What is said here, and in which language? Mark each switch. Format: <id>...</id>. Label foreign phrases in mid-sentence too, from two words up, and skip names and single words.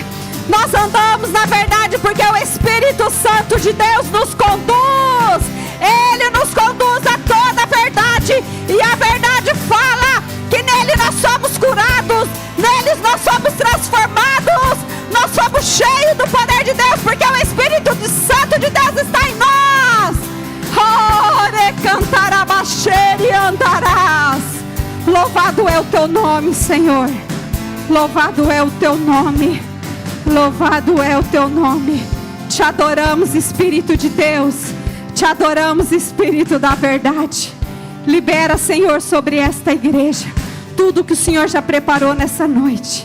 <pt>Nós andamos na verdade porque o Espírito Santo de Deus nos conduz. Ele nos conduz a toda a verdade, e a verdade fala que nele nós somos curados, neles nós somos transformados, nós somos cheios do poder de Deus, porque o Espírito Santo de Deus está em nós. Ore cantarabaxere andarás. Louvado é o teu nome, Senhor. Louvado é o teu nome. Louvado é o teu nome. Te adoramos, Espírito de Deus. Te adoramos, Espírito da verdade. Libera, Senhor, sobre esta igreja tudo que o Senhor já preparou nessa noite.</pt>